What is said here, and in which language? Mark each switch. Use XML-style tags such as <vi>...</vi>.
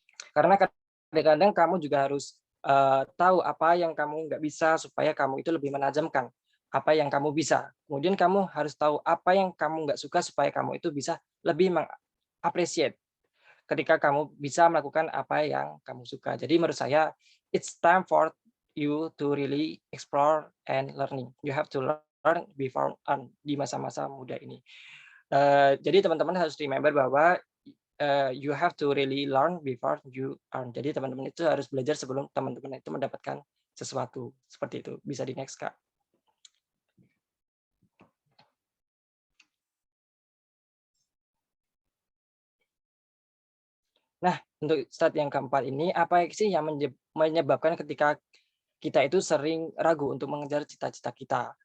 <id>Karena kadang-kadang kamu juga harus tahu apa yang kamu nggak bisa supaya kamu itu lebih menajamkan apa yang kamu bisa. Kemudian kamu harus tahu apa yang kamu nggak suka supaya kamu itu bisa lebih</id> <en>appreciate</en> <id>ketika kamu bisa melakukan apa yang kamu suka. Jadi menurut saya</id> <en>it's time for you to really explore and learning. You have to learn before</en> <id>di masa-masa muda ini. Jadi teman-teman harus</id> <en>remember</en> <id>bahwa</id> <en>you have to really learn before you earn.</en> <id>Jadi teman-teman itu harus belajar sebelum teman-teman itu mendapatkan sesuatu. Seperti itu. Bisa di next, Kak. Nah, untuk start yang keempat ini, apa sih yang menyebabkan ketika kita itu sering ragu untuk mengejar cita-cita kita?</id>